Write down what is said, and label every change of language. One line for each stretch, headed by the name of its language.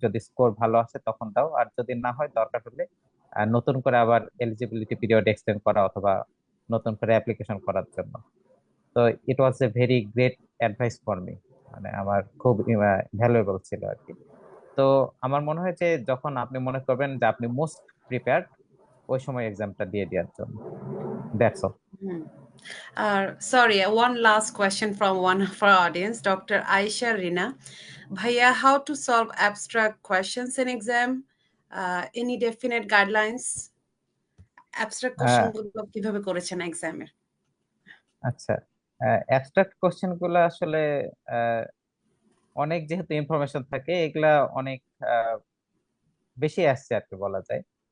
Bangla: যদি স্কোর ভালো আসে তখন দাও, আর যদি না হয় দরকার হলে নতুন করে আবার এলিজিবিলিটি পিরিয়ড এক্সটেন্ড করা অথবা নতুন করে অ্যাপ্লিকেশন করার জন্য।
English: তো it was a very great advice for me,
Bangla: মানে আমার খুব ভ্যালুয়েবল ছিল আর কি। তো আমার মনে হয় যে যখন আপনি মনে করবেন যে আপনি মোস্ট প্রিপেয়ার্ড, ওই সময় এক্সামটা দিয়ে দেওয়ার জন্য।
English: That's all. Sorry, one last question from one of our audience, Dr. Aisha Rina. Bhaiya, how to solve abstract questions in exam? Any definite guidelines?
Bangla: Abstract question গুলো কিভাবে করেছেন এক্সামে? আচ্ছা, অ্যাবস্ট্রাক্ট কোশ্চেন গুলো আসলে আহ, অনেক যেহেতু ইনফরমেশন থাকে, এগুলা অনেক আহ, বেশি আসছে আর কি বলা যায়।